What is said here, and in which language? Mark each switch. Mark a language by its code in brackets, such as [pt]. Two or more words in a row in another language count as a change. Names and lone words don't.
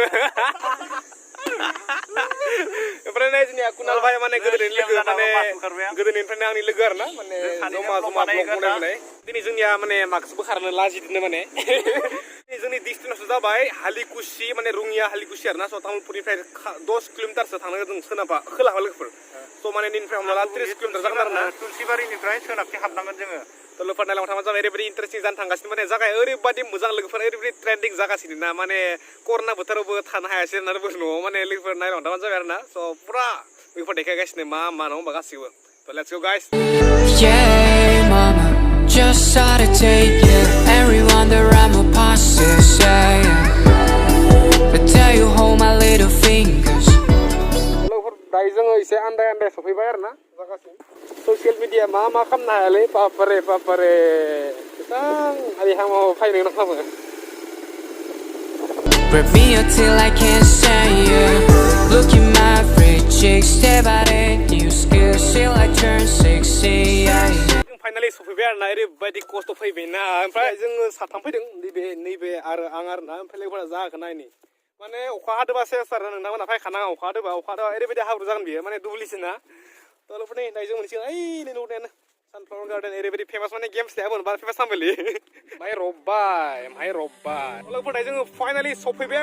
[brx] ओमफ्राय नै जोंनिया कुनाल भाइ माने गोदोनि लोगो माने गोदोनिफ्रायनो आंनि लोगो आरो ना माने जमा जमा ब्लग बनायबोनाय दिनै जोंनिया माने मास्क बोखारनो लाजिदोंनो माने जोंनि डिस्टेन्सआ जाबाय हालिकुसि माने रुङिया हालिकुसि आरो ना स' तामुलपुरनिफ्राय 10 किल'मिटारसो थांनो जों सोनाबा खोलाहा लोगोफोर स' माने निफ्राय हमना ला 30 किल'मिटार जागोन आरो ना तुलसिबारिनिफ्राय सोनाबथिं हाबनांगोन जोङो लोगोफोर नायलांबाय थाबा जाबाय ओरैबायदि इन्टारेस्टिं जानो थांगासिनो माने जागाया ओरैबायदि मोजां लोगोफोर ओरैबायदि ट्रेन्डिं जागासिनो ना माने कर'ना बोथोरावबो थानो हायासै आरो न'आव माने लोगोफोर नायलांबाय थाबानो जाबाय आरो ना स' पुरा लोगोफोर देखायगासिनो मा नङा होमबा गासिबो स' [en] let's go guys Yeah, mama, just how to take it. Everyone around my possess, yeah. But tell you hold my little fingers. [brx] लोगोफोर दायो जोङो एसे आन्दाय सफैबाय आरो ना जागासिनो [en] social media [brx] मा खालामनो हायालै बापारे बेसां आलिहामाव फायनो गोनां खालामो [en] Grab me until I can't stand you. Look at my free cheeks, step out in new skills till I turn 60. [brx] जों फाइनालि सफैबाय आरो ना ओरैबायदि खस्थ' फैबाय ना ओमफ्राय जोङो साथाम फैदों नैबे आरो आं आरो ना ओमफ्राय लोगोफोरा जाहोखौ नायनि माने अखा हादोबा सेस आरो नोंथांमोना फायखानाङा अखा हादोबा ओरैबायदि हाब्रु जागोन बियो माने दुब्लिसो ना थ' लोगोफोर नै दायो जों मोनसिगोन ओइ नै नुनायानो [en] sunflower garden [brx] ओरैबायदि फेमास माने गेम्स थायामोन बारा फेमास जामोनलै माहाय रबबाय लोगोफोर दायो जोङो फाइनालि सफैबाय आरो